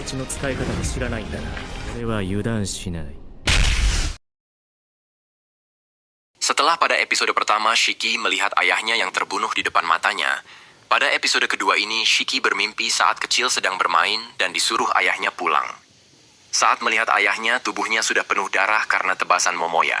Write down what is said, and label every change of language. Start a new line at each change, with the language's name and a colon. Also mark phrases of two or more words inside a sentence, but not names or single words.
Japanese: 使い方も知らないんだな。俺は油断しない。
Indonesian: Setelah pada episode pertama Shiki melihat ayahnya yang terbunuh di depan matanya, pada episode kedua ini Shiki bermimpi saat kecil sedang bermain dan disuruh ayahnya pulang. Saat melihat ayahnya, tubuhnya sudah penuh darah karena tebasan Momoya.